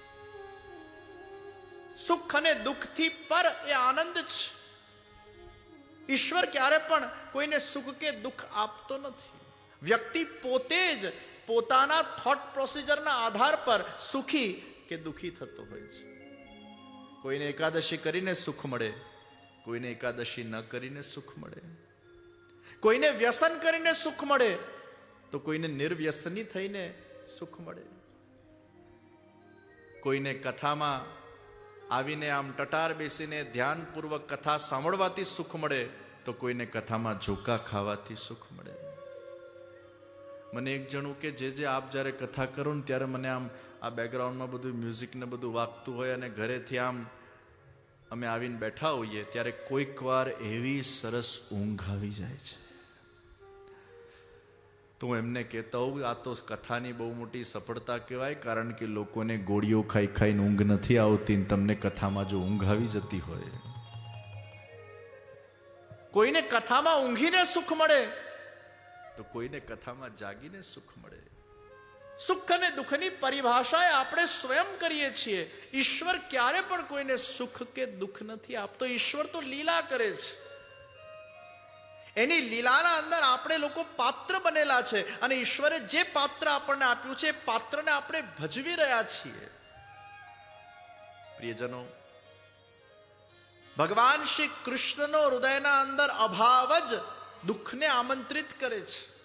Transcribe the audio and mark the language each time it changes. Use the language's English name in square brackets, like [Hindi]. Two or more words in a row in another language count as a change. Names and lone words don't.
[Gujarati] સુખ અને દુઃખથી પર એ આનંદ છે. ઈશ્વર ક્યારે પણ કોઈને સુખ કે દુઃખ આપતો નથી. વ્યક્તિ પોતે જ પોતાના [English] thought procedureના [Gujarati] આધાર પર સુખી કે દુઃખી થતો હોય છે. કોઈને એકાદશી કરીને સુખ મળે, કોઈને એકાદશી ન કરીને સુખ મળે. કોઈને વ્યસન કરીને સુખ મળે તો કોઈને નિર્વ્યસની થઈને સુખ મળે. કોઈને કથામાં આવીને આમ ટટાર બેસીને ધ્યાનપૂર્વક કથા સાંભળવાથી સુખ મળે તો કોઈને કથામાં ઝોકા ખાવાથી સુખ મળે. મને એક જણું કે જે આપ જ્યારે કથા કરો ને ત્યારે મને આમ આ બેકગ્રાઉન્ડ મેં બધું મ્યુઝિક ને બધું વાગતું હોય અને ઘરેથી આમ અમે આવીને બેઠા હોઈએ ત્યારે કોઈક વાર એવી સરસ ઊંઘ આવી જાય છે. તો એમને [Hindi] कहता हूँ [Gujarati] આ તો કથાની બહુ મોટી સફળતા કહેવાય, કારણ કે લોકોને ગોળીઓ ખાઈ ખાઈ ઊંઘ નથી આવતી ને તમને કથામાં જો ઊંઘ આવી જતી હોય. કોઈને કથામાં ઊંઘીને સુખ મળે તો કોઈને કથામાં જાગીને સુખ મળે. સુખ અને દુઃખની પરિભાષા આપણે સ્વયં કરીએ છીએ. ઈશ્વર ક્યારે પણ કોઈને સુખ કે દુઃખ નથી આપતો. ઈશ્વર તો લીલા કરે છે. એની લીલાના અંદર આપણે લોકો પાત્ર બનેલા છે અને ઈશ્વરે જે પાત્ર આપણને આપ્યું છે એ પાત્રને આપણે ભજવી રહ્યા છીએ. પ્રિયજનો, ભગવાન શ્રી કૃષ્ણનો હૃદયના અંદર અભાવ જ દુઃખને આમંત્રિત કરે છે.